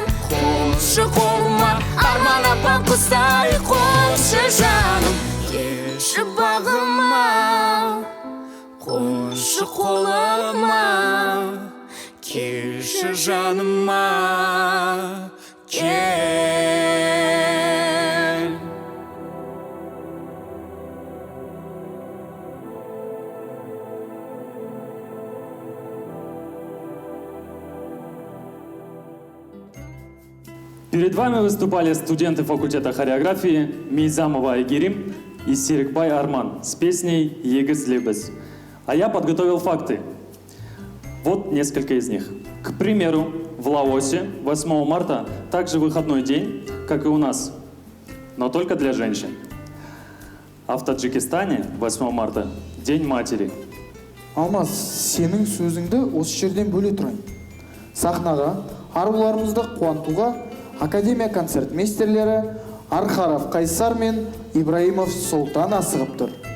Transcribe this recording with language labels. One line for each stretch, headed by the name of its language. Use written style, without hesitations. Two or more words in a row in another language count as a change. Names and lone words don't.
Kazakh: қоншы қолыма арман апа құстай, қоншы жаным, келші бағыма, қоншы қолыма, келші жаныма, кел.
Russian: Перед вами выступали студенты факультета хореографии Мейзамова Айгерим и Серикбай Арман с песней «Егіз лебіз». А я подготовил факты. Вот несколько из них. К примеру, в Лаосе 8 марта также выходной день, как и у нас, но только для женщин. А в Таджикистане 8 марта День матери.
Kazakh: Алмаз, сенің сөзіңді осы жерден бөле тұрайын. Сахнаға аруларымызды қуантуға Академия концертмейстерлері Архаров Қайсар мен Ибраимов Сұлтан асығып тұр.